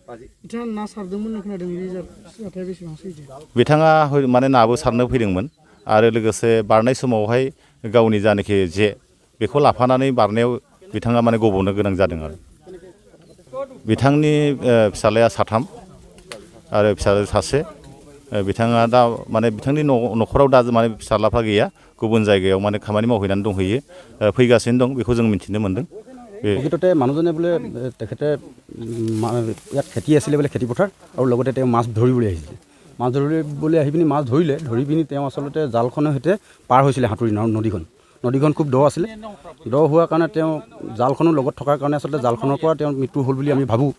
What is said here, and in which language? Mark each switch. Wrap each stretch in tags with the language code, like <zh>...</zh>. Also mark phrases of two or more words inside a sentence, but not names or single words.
<brx>बिथाङा नाबो सारनो फैदोंमोन आरो लोगोसे बारनाय समावहाय गावनि जानाखि जे बेखौ लाफानानै बारनायाव बिथाङा गबनो गोनां जादों। आरो बिथांनि फिसाज्लाया 3 आरो फिसाजो 1। बिथाङा दा बिथांनि न'खराव दा फिसाज्लाफ्रा गैया, गुबुन जायगायाव खामानि मावहैनानै दंहैयो, फैगासिनो दं, बेखौ जों मिथिनो मोन्दों।</brx> <as>প্ৰকৃততে মানুহজনে বোলে তেখেতে ইয়াত খেতি আছিলে বোলে, খেতি পথাৰ, আৰু লগতে তেওঁ মাছ ধৰিবলৈ আহিছিলে। মাছ ধৰিবলৈ আহি পিনি মাছ ধৰিলে, ধৰি পিনি তেওঁ আচলতে জালখনৰ সৈতে পাৰ হৈছিলে সাঁতুৰি নদীখন খুব দ আছিলে। দ হোৱাৰ কাৰণে তেওঁ জালখনৰ লগত থকাৰ কাৰণে আচলতে জালখনৰ পৰা তেওঁৰ মৃত্যু হ'ল বুলি আমি ভাবোঁ।</as>